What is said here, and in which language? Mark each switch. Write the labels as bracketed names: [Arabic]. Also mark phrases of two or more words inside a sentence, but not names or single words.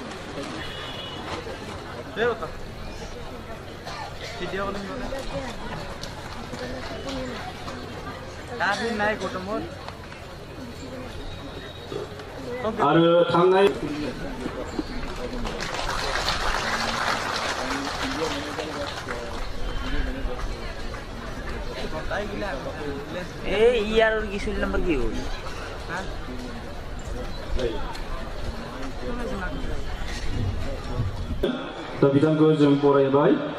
[Bodo] आरो थांनाय [Bangla] ইয়ার কি সুইল নাম্বার কি হল [Bodo] दा बिथांखौ जों बरायबाय।